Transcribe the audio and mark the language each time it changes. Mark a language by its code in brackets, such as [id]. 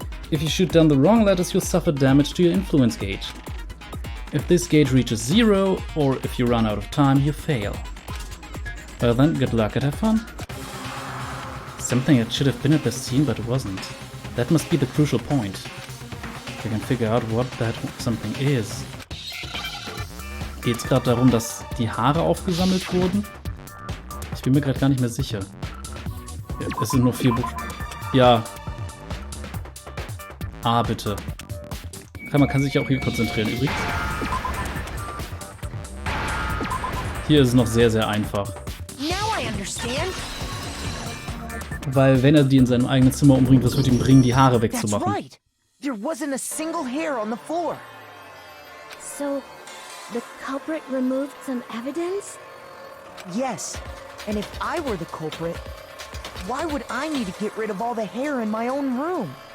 [en] If you shoot down the wrong letters, you'll suffer damage to your influence gauge. If this gauge reaches 0, or if you run out of time, you fail. Well then, good luck and have fun. Something that should have been at the scene but wasn't. That must be the crucial point. We can figure out what that something is. [de] Geht's gerade darum, dass die Haare aufgesammelt wurden? Ich bin mir gerade gar nicht mehr sicher. Es sind nur 4 Buchstaben. Ja. Ah, bitte. Man kann sich auch hier konzentrieren übrigens. Hier ist es noch sehr, sehr einfach. [en] Now I understand. [de] Weil wenn er die in seinem eigenen Zimmer umbringt, was wird ihm bringen, die Haare [en] That's [de] wegzumachen? [en] right. There wasn't a single hair on the floor. So, the culprit removed some evidence? Yes, and if I were the culprit, why would I need to get rid of all the hair in my own room?